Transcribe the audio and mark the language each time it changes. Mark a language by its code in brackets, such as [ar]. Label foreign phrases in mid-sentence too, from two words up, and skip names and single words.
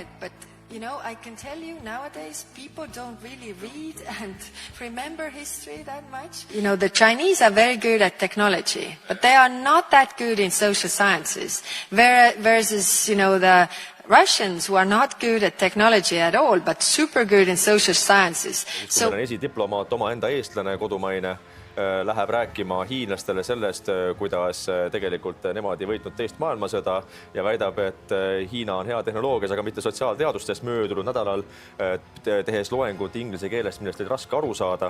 [en] But I can tell you nowadays people don't really read and remember history that much. The Chinese are very good at technology, but they are not that good in social sciences. Versus, the Russians who are not good at technology at all, but super good in social sciences. [et] So esidiplomaat, omaenda eestlane, kodumaine, läheb rääkima hiinlastele sellest, kuidas tegelikult nemad ei võitnud teist maailmasõda ja väidab, et Hiina on hea tehnoloogias, aga mitte sotsiaalteadustes möödunud nädalal tehes loengut inglise keelest, millest oli raske aru saada.